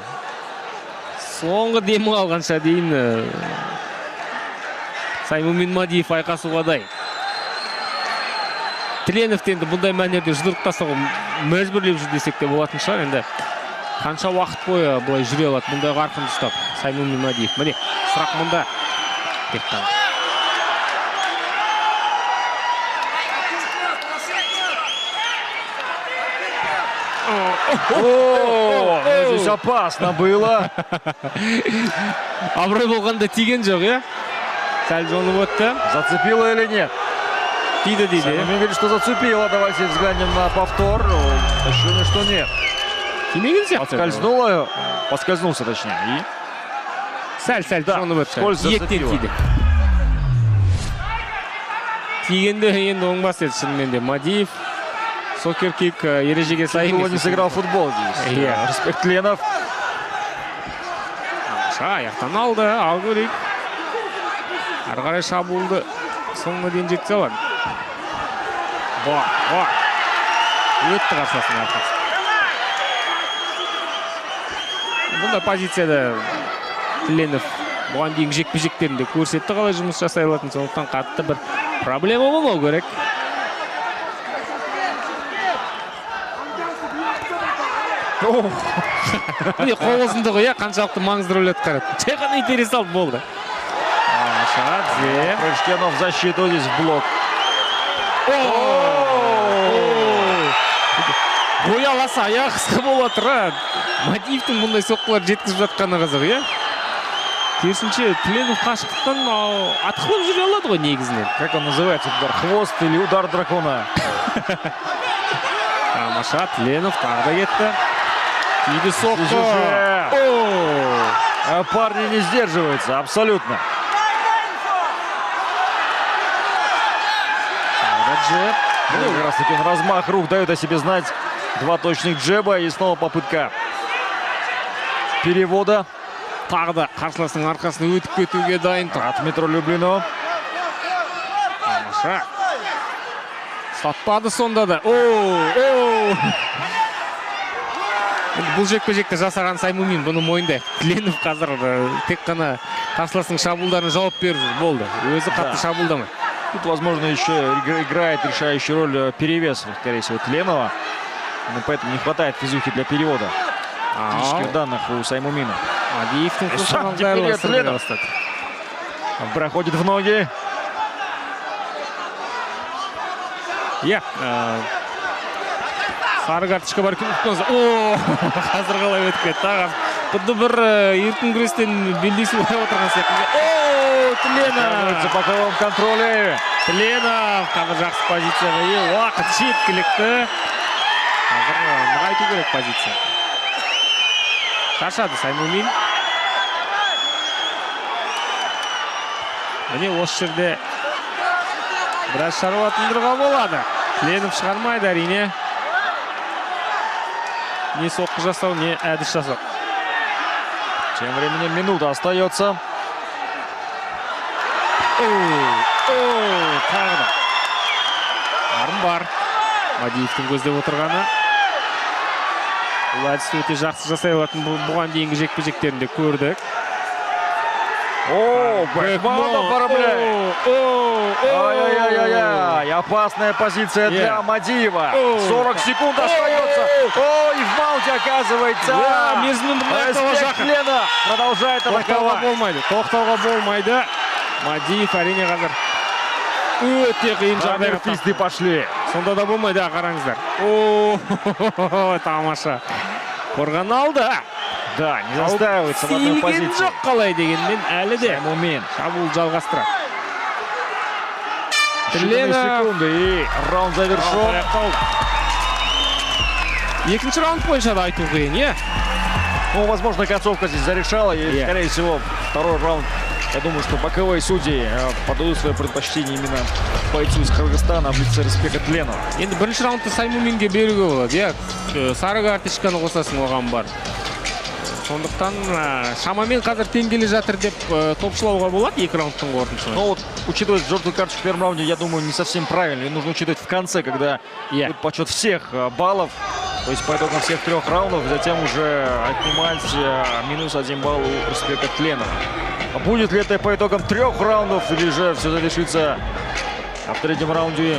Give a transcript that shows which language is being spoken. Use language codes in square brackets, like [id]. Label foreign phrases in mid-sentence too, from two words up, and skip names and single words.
[kk] Соңғы демі алғанша дейін Саймумин Мадиев айқасуға дайын. Тленовті енді бұндай мәнерде жұдырық тастауға мәжбүрлеп жүр десек те болатын шығар. Енді қанша уақыт бойы бұлай жүре алады бұндай қарқын ұстап Саймумин Мадиев. Міне, сұрақ мұнда. Тек қана. [ru] Здесь опасно было. [kk] Абырой болғанда тиген жоқ, Сәл жонып өтті. [ru] Зацепило или нет? [kk] Тиді. [ru] Саймумин говорит, что зацепило. Давайте взглянем на повтор. Ощущение, что нет. [kk] Тимеген сияқты. [ru] Поскользнулся точнее. И [kk] Сәл жонып өтті. [ru] Скользь зацепило. [kk] Тигенде енді оңбас еді шынымен де. Мадиев сокер-кик ережеге сай емес. [ru] не сыграл в футбол здесь. Респект Тленов. [kk] Аяқтан алды, ал көрейік. Ары қарай шабуылды соңына дейін жетсе алады. Бар. Өтті қарсасына арқасы. Бұнда позицияда Тленов бұған дейін жекпе-жектерінде көрсетті қалай жұмыс жасай алатын. Сондықтан қатты бір проблема болмау керек. Міне қол ұзындығы қаншалықты маңызды рөл атқарады. Жай ғана интерес алып болды. [ru] Прыжкенов в защиту, здесь в блок. [kk] Бояласа аяқ қысқа бола тұра. Мадиевтің мұндай соққылар жеткізіп жатқаны қызық, Керісінше Тленов қашықтықтан атқылап жүре алады ғой негізінен. [ru] Как он называется? Удар хвост или удар дракона? [kk] Тамаша, Тленов тағы да кетті. Тиді соққы. [ru] Парни не сдерживаются, абсолютно. Джеб. Как раз таки размах рук дает о себе знать. Два точных джеба и снова попытка перевода. [kk] Тағы да қарсыласының арқасына өтіп кетуге дайын тұр. [ru] От метро Люблино. [kk] Тамаша. Сатпады сонда да. Бұл жекпе-жекті жасаған Саймумин бұны мойындайды. Тленов қазір тек қана қарсыласының шабуылдарына жауап беріп болды. Өзі қатты шабуылдамайды. [ru] Тут, возможно, еще играет решающую роль перевес, скорее всего, Тленова. Но поэтому не хватает физухи для перевода. Физических данных у Саймумина. Тленов проходит в ноги. [kk] Иә. Сары карточка бар екен. О, қазір қалай өтіп кетті. Құдды бір еркін күрестен белдесіп отырған сияқты. О, Тленов. [ru] В боковом контроле. [kk] Тленов қазір жақсы позицияға ие. Уақыт жеткілікті. Қазір нығайту керек позиция. Шаршады Саймумин. Міне осы жерде біраз шаруа тындыруға болады. Тленов шығармайды әрине. Не соққы жасау, не әдіс жасау. [ru] Тем временем минута остается. [kk] Тағы да. Арым бар. Мадиевтің көздеп отырғаны. Бұл әдісті өте жақсы жасай алатын бұған дейінгі жекпе-жектерінде көрдік. [ru] О, Бекман оформляет. Ай-яй-яй-яй. Опасная позиция для Мадиева. 40 секунд остается. Ой, в маунте оказывается. Респект Тлена продолжает атаковать. [kk] Тоқтауға болмайды. Мадиев әрине қазір өте қиын жағдайға [ru] Фисты пошли. [kk] Сонда да болмайды, қараңыздар. О, тамаша. Қорған алды. [ru] Да, не застаивается в одной позиции. [kk] Жоқ қалай дегенмен әлі де Саймумин. шабуыл жалғастырады. [ru] Считанные секунды и раунд завершен. [kk] Екінші раунд бойынша да айту қиын, е? [ru] Ну, возможно, концовка здесь зарешала. И, скорее всего, второй раунд. Я думаю, что боковые судьи подают свое предпочтение именно бойцу из Кыргызстана в лице Респекта Тленова. [kk] Енді бірінші раундты Саймуминге беруге болады, е? Сары карточканы қосасың оған бар. Сондықтан шамамен қазір тең жатыр деп топшылауға болады екі раундтың қорытындысында. [ru] Но вот, учитывая желтую карточку в первом раунде, я думаю, не совсем правильно. И нужно учитывать в конце, когда будет подсчет всех баллов. То есть по итогам всех трех раундов, затем уже отнимать минус 1 балл у Респекта Тленова. А будет ли это по итогам трех раундов, или же все завершится в третьем раунде?